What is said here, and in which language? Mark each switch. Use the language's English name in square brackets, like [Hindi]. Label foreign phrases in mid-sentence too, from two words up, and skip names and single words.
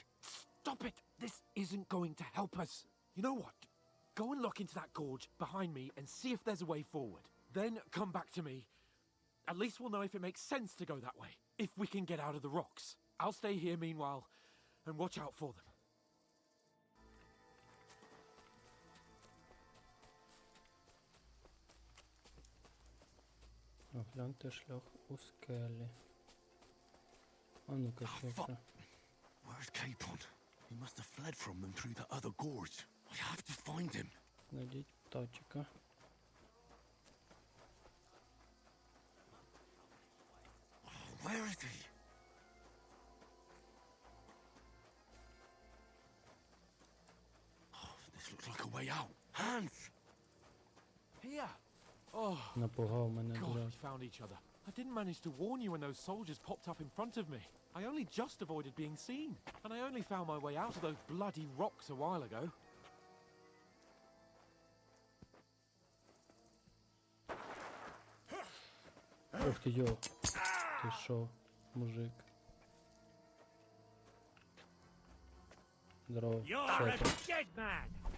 [English] Stop it! This isn't going to help us. You know what? Go and look into that gorge behind me and see if there's a way forward. Then come back to me. At least we'll know if it makes sense to go that way. If we can get out of the rocks. I'll stay here meanwhile and watch out for them. [Ukrainian] Огляньте шлях у скелі. А ну-ка, що це? [English] Where's Capon? He must have fled from them through the other gorge. I have to find him. [Ukrainian] Знайдіть птачика. [English] Where is he? Oh, this looks like a way out. Hans! Here! Oh, [Ukrainian] Напугав мене [English] God, [Ukrainian] дуже. [English] we found each other. I didn't manage to warn you when those soldiers popped up in front of me. I only just avoided being seen. And I only found my way out of those bloody rocks a while ago. [Ukrainian] Ох ти йо. Ти шо, мужик? Здорово. [English] You're [Ukrainian] Що [English] a [Ukrainian] ти? [English] dead man.